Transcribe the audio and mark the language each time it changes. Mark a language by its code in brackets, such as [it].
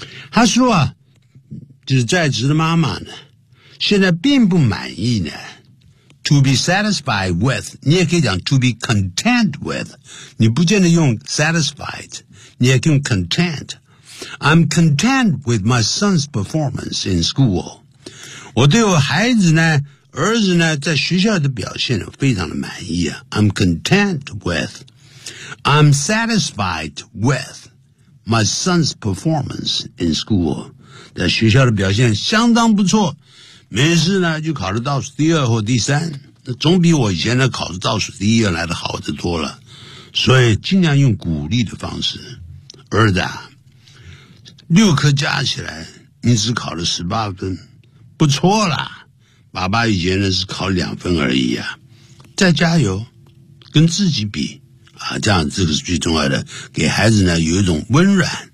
[zh] 他说啊就是在职的妈妈呢现在并不满意呢 [en] To be satisfied with, [zh] 你也可以讲 [en] to be content with, [zh] 你不见得用 satisfied, 你也可以用 content. [en] I'm content with my son's performance in school. [zh] 我对我孩子呢儿子呢在学校的表现非常的满意啊。 [en] I'm content with, I'm satisfied with my son's performance in school. [zh] 在学校的表现相当不错。没事呢就考得倒数第二或第三那总比我以前的考得倒数第一来得好得多了所以尽量用鼓励的方式儿子啊六科加起来你只考了18分不错啦爸爸以前呢是考两分而已啊再加油跟自己比啊这样这个是最重要的给孩子呢有一种温暖